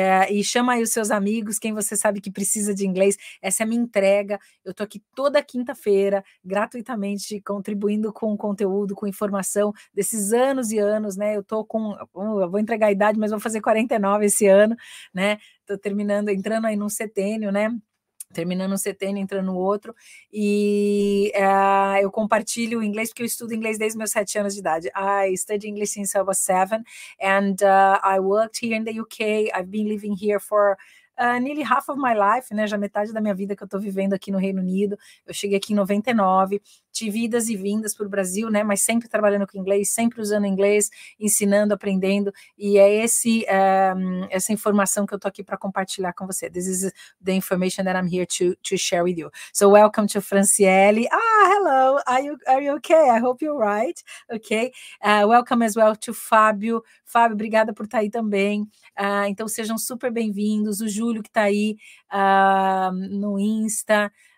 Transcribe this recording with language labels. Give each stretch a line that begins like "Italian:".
Portuguese: E chama aí os seus amigos, quem você sabe que precisa de inglês, essa é a minha entrega, eu tô aqui toda quinta-feira, gratuitamente, contribuindo com conteúdo, com informação, desses anos e anos, né? Eu vou entregar a idade, mas vou fazer 49 esse ano, né? Tô entrando aí num setênio, né? Terminando um setênio, entrando no outro, e eu compartilho o inglês, porque eu estudo inglês desde meus 7 anos de idade.
English: I studied English since I was 7, and I worked here in the UK. I've been living here for nearly half of my life, né?
Portuguese: Já metade da minha vida que eu tô vivendo aqui no Reino Unido. Eu cheguei aqui em 99, tive idas e vindas para o Brasil, né? Mas sempre trabalhando com inglês, sempre usando inglês, ensinando, aprendendo, e é essa informação que eu tô aqui para compartilhar com você.
English: This is the information that I'm here to share with you. So welcome to Franciele. hello. Are you okay? I hope you're right. Okay. Welcome as well to Fábio.
Portuguese: Fábio, obrigada por estar aí também. Então, sejam super bem-vindos. O Júlio que está aí no Insta.